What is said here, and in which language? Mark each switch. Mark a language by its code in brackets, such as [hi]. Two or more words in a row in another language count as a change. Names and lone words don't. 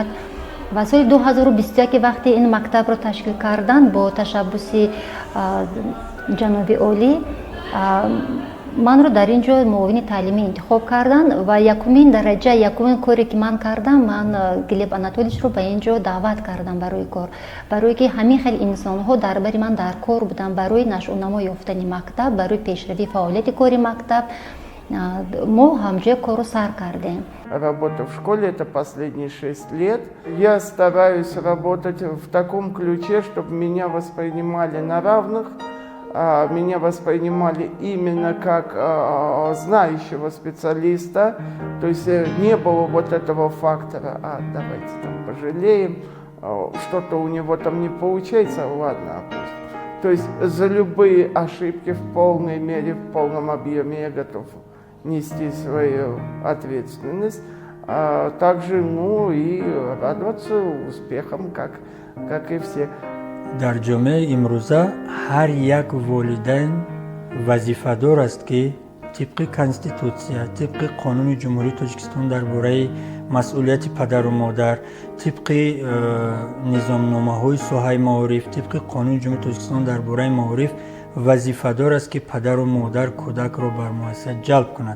[tg] ва соли 2021 вақте ин мактабро ташкил кардан бо ташаббуси ҷаноби олӣ, манро дар ин ҷо муовини таълимӣ интихоб кардан ва якумин дараҷа, якумин коре ки ман кардам, ман Глеб Анатольевичро ба ин ҷо даъват кардам барои кор. барои ки ҳамин хел инсонҳо дар бари ман дар кор буданд, барои нашъунамо ёфтани мактаб, барои пешравии фаъолияти кори мактаб. мо ҳамҷоя корро сар кардем. [ru] Работа в школе – это последние 6 лет. Я стараюсь работать в таком ключе, чтобы меня воспринимали на равных, меня воспринимали именно как знающего специалиста. То есть не было вот этого фактора, давайте там пожалеем, что-то у него там не получается, ладно, пусть. То есть за любые ошибки в полной мере, в полном объеме я готов нести свою ответственность, также, ну, и радоваться успехам, как и все. [tg] дар ҷомеаи имрӯза ҳар як волидайн вазифадор аст ки тибқи конститутсия, тибқи қонуни ҷумҳурии Тоҷикистон дар бораи масъулияти падару модар, тибқи низомномаҳои соҳаи маориф, тибқи қонуни ҷумҳурии Тоҷикистон дар бораи маориф вазифадор аст ки падару модар кӯдакро бар муассисат ҷалб кунад.